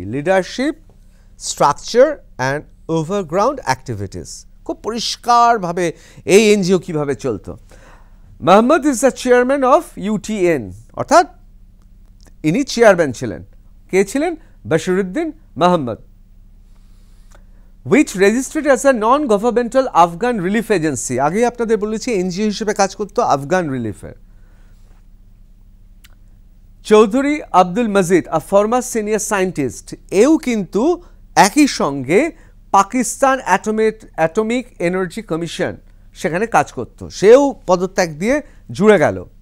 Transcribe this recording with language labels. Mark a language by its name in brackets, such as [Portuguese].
[English] Leadership, structure and overground activities. [Bangla] খুব পরিষ্কারভাবে এই এনজিও কিভাবে চলতো। [English] Mohammad is the chairman of UTN, [Bangla] অর্থাৎ ইনি চেয়ারম্যান ছিলেন। কে ছিলেন? Bashiruddin Mohammad. [English] which registered as a non-governmental Afghan relief agency। [Bangla] আগে আপনাদের বলেছি এনজিও হিসেবে কাজ করতো আফগান রিলিফের। চৌধুরী আব্দুল মজিদ, [English] a former senior scientist, [Bangla] এও কিন্তু একই সঙ্গে পাকিস্তান অ্যাটমিক এনার্জি কমিশন সেখানে কাজ করত, সেও পদত্যাগ দিয়ে জুড়ে গেল।